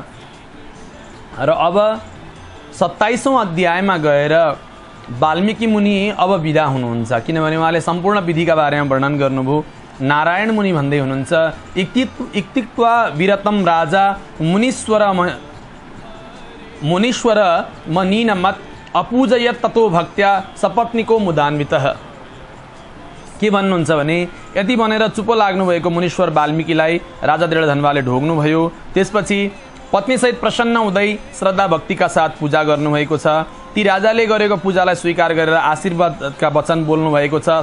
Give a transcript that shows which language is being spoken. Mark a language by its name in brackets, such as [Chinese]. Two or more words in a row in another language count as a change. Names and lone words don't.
[Nepali] र अब 27औं अध्यायमा गएर वाल्मीकि मुनि अब विदा हुनुहुन्छ, किनभने उहाँले सम्पूर्ण विधिका बारेमा वर्णन गर्नुभयो। नारायण मुनि भन्दै हुनुहुन्छ, [Sanskrit] इक्तिक्त्वा विरतम राजा मुनीश्वर मनीन मत अपूजयत ततो भक्त्या सपत्नीको मुदान्वितः। [Nepali] के भन्नुहुन्छ भने, यति भनेर चुप लाग्नुभएको मुनीश्वर वाल्मीकिलाई राजा दृढधन्वाले ढोग्नुभयो। त्यसपछि पत्नीसहित प्रसन्न हुँदै श्रद्धा भक्तिका साथ पूजा गर्नुभएको छ। ती राजाले गरेको पूजालाई स्वीकार गरेर आशीर्वादका वचन बोल्नुभएको छ।